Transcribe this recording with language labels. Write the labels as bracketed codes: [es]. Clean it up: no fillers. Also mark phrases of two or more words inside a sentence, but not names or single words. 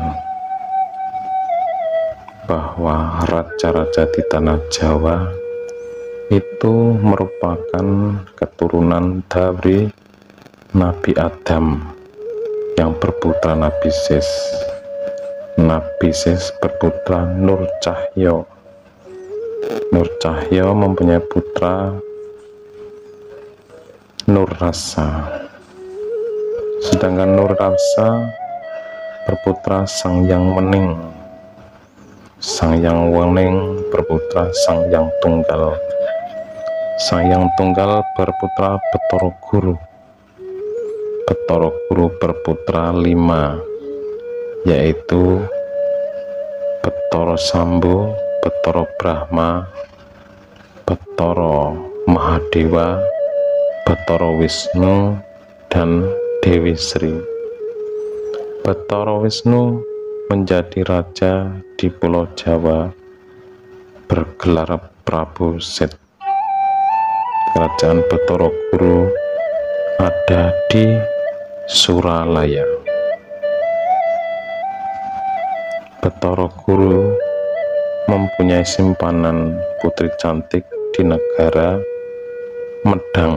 [id] bahwa raja-raja di tanah Jawa itu merupakan keturunan dari Nabi Adam yang berputra Nabi Sis. Nabi Sis berputra Nur Cahyo. Nur Cahyo mempunyai putra Nur Rasa. Sedangkan Nur Rasa berputra Sang Hyang Wening. Sang Hyang Wening berputra Sang Hyang Tunggal. Sang Hyang Tunggal berputra Betara Guru. Betara Guru berputra 5, yaitu Betara Sambo, Betara Brahma, Betara Mahadewa, Betara Wisnu, dan Dewi Sri. Betara Wisnu menjadi raja di Pulau Jawa bergelar Prabu Sit. Kerajaan Betara Guru ada di Suralaya. Betara Guru mempunyai simpanan putri cantik di negara Medang.